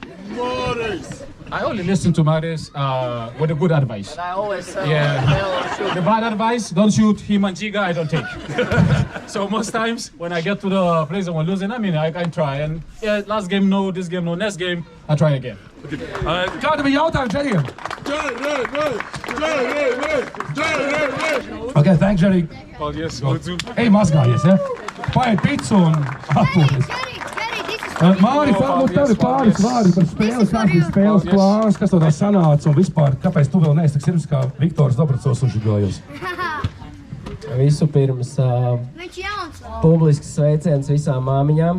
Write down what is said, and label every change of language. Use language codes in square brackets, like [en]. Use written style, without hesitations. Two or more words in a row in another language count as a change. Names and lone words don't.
[en] I only listen to Marius with the good advice. And I always say, the bad advice, don't shoot him and Giga, I don't take. So most times when I get to the place and we're losing, I can try. And yeah, last game no, this game no, next game I try again. [lv] Kāda bija jautājuma Džerijam? [en] Okay, thanks, Jerry. [lv] Paldies, lūdzu. Ej, mazgājies, ja? Paēd picu un atpūties. Māri, tev ir pāris vārdi par spēli, kāds ir spēles plāns, kas to tā sanāca un vispār, kāpēc tu vēl neesi tik sirds kā Viktors Dobracovs un Žigājos? Visu pirms publisks sveiciens visām māmiņām.